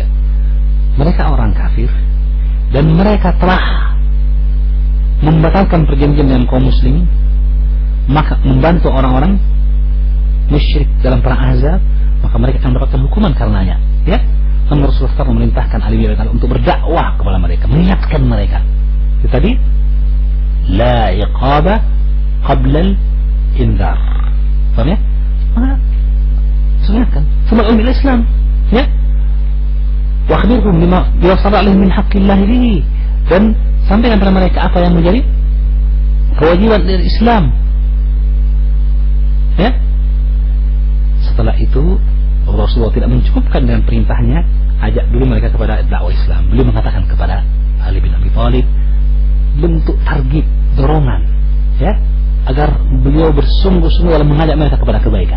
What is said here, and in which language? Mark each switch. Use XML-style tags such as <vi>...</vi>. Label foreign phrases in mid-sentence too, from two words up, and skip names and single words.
<id>Mereka orang kafir dan mereka telah membatalkan perjanjian dengan kaum muslim, maka membantu orang-orang musyrik dalam perang Ahzab, maka mereka akan mendapatkan hukuman karenanya, ya. Dan Rasulullah memerintahkan Ali bin Abi Thalib untuk berdakwah kepada mereka, mengingatkan mereka. Itu tadi,</id> <ar>لا عقوبة قبل الإنذار.</ar> <id>Paham ya? Maka ingatkan, semua ilmu Islam, ya.</id> <ar>وأخبرهم بما يسر عليهم من حق الله به,</ar> <id>dan sampaikan kepada mereka apa yang menjadi kewajiban dari Islam. Ya. Setelah itu Rasulullah tidak mencukupkan dengan perintahnya, ajak dulu mereka kepada dakwah Islam. Beliau mengatakan kepada Ali bin Abi Thalib bentuk targib, dorongan, ya, agar beliau bersungguh-sungguh dalam mengajak mereka kepada kebaikan.</id>